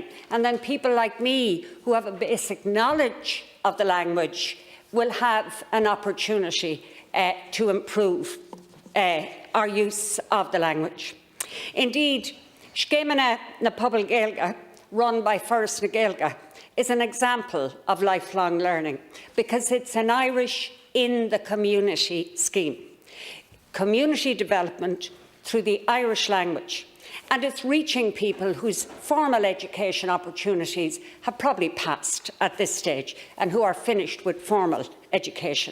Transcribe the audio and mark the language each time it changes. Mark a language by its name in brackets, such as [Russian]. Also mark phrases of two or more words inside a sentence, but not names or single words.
[English] And then people like me, who have a basic knowledge of the language, will have an opportunity to improve our use of the language. Indeed, Scéimeanna na Pobal Gaeilge, run by First na Gaeilge, is an example of lifelong learning because it's an Irish in the community scheme. Community development through the Irish language, and it's reaching people whose formal education opportunities have probably passed at this stage and who are finished with formal education.